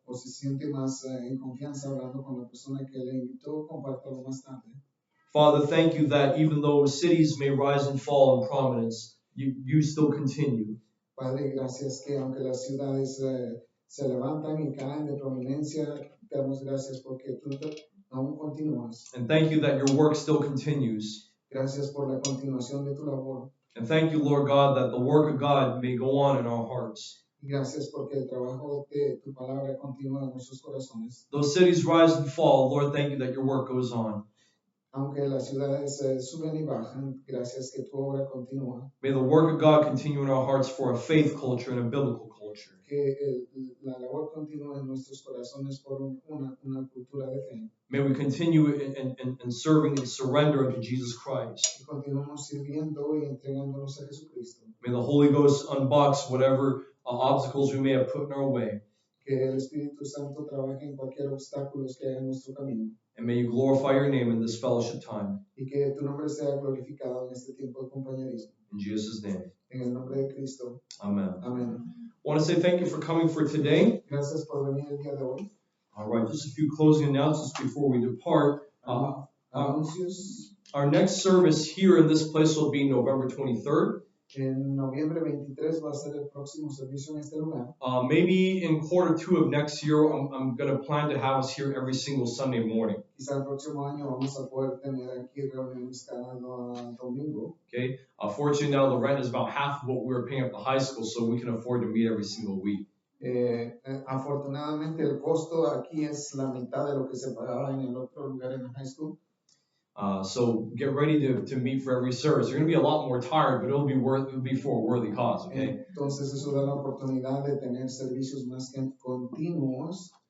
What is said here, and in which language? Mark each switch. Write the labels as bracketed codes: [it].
[es] O si siente más en confianza hablando con la persona que le invitó, compártalo más tarde. [en] Father, thank you that even though cities may rise and fall in prominence, you still continue. [es] Padre, gracias que aunque las ciudades se levantan y caen de prominencia, te damos gracias porque tú aún continúas. [en] And thank you that your work still continues. [es] Gracias por la continuación de tu labor. [en] And thank you, Lord God, that the work of God may go on in our hearts. [es] Y gracias porque el trabajo de tu palabra continúa en nuestros corazones. [en] Those cities rise and fall, Lord, thank you that your work goes on. [es] Aunque las ciudades suben y bajan, gracias que tu obra continúa. [en] May the work of God continue in our hearts for a faith culture and a biblical culture. [es] Que la labor continúa en nuestros corazones por una cultura de fe. [en] May we continue in serving and surrender unto Jesus Christ. [es] Y continuamos sirviendo y entregándonos a Jesucristo. [en] May the Holy Ghost unbox whatever obstacles we may have put in our way. [es] Que el Espíritu Santo trabaje en cualquier obstáculo que haya en nuestro camino. [en] And may you glorify your name in this fellowship time. [es] Y que tu nombre sea glorificado en este tiempo de compañerismo. [en] In Jesus' name. [es] En el nombre de Cristo. [en] Amen. [es] Amén. [en] I want to say thank you for coming for today. [es] Gracias por venir el día de hoy. [en] All right, just a few closing announcements before we depart. [es] Anuncios. [en] Our next service here in this place will be November 23rd. [es] En noviembre 23 va a ser el próximo servicio en este lugar. [en] Maybe in Q2 of next year, I'm going to plan to have us here every single Sunday morning. [es] Quizá el próximo año vamos a poder tener aquí reuniones cada domingo. [en] Okay. Fortunately, now the rent is about half of what we were paying at the high school, so we can afford to meet every single week. [es] Afortunadamente el costo aquí es la mitad de lo que se pagaba en el otro lugar en la high school. [en] So get ready to meet for every service. You're going to be a lot more tired, but it'll be for a worthy cause. Okay. [es] Entonces eso da la oportunidad de tener servicios más continuos.